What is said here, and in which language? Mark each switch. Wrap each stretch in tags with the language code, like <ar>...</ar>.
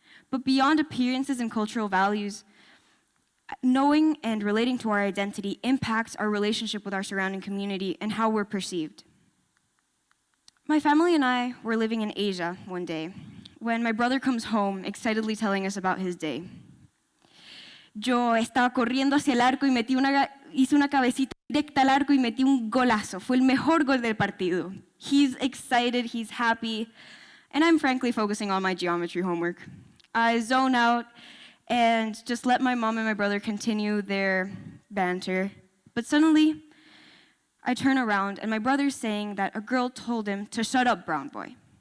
<en>But beyond appearances and cultural values, knowing and relating to our identity impacts our relationship with our surrounding community and how we're perceived. My family and I were living in Asia one day, when my brother comes home, excitedly telling us about his day.</en> <es>Yo estaba corriendo hacia el arco y hice una cabecita directa al arco y metí un golazo. Fue el mejor gol del partido.</es> <en>He's excited, he's happy, and I'm frankly focusing on my geometry homework. I zone out and just let my mom and my brother continue their banter. But suddenly, I turn around and my brother's saying that a girl told him to shut up, brown boy.</en>